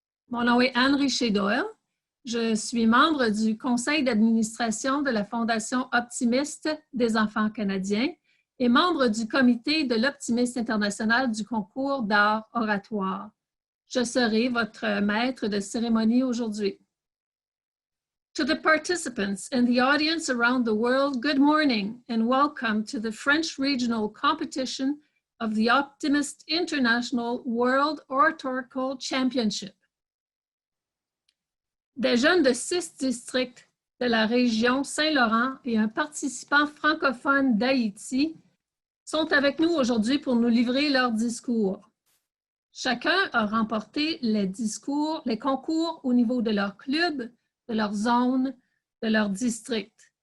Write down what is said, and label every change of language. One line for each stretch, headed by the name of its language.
French: Mon nom est Anne Richer-Doyle. Je suis membre du conseil d'administration de la Fondation Optimiste des enfants canadiens et membre du comité de l'Optimiste International du concours d'art oratoire. Je serai votre maître de cérémonie aujourd'hui.
English: To the participants and the audience around the world, good morning and welcome to the French Regional Competition of the Optimist International World Oratorical Championship.
French: Des jeunes de 6 districts de la région Saint-Laurent et un participant francophone d'Haïti sont avec nous aujourd'hui pour nous livrer leurs discours. Chacun a remporté les concours au niveau de leur club, de leur zone, de leur district.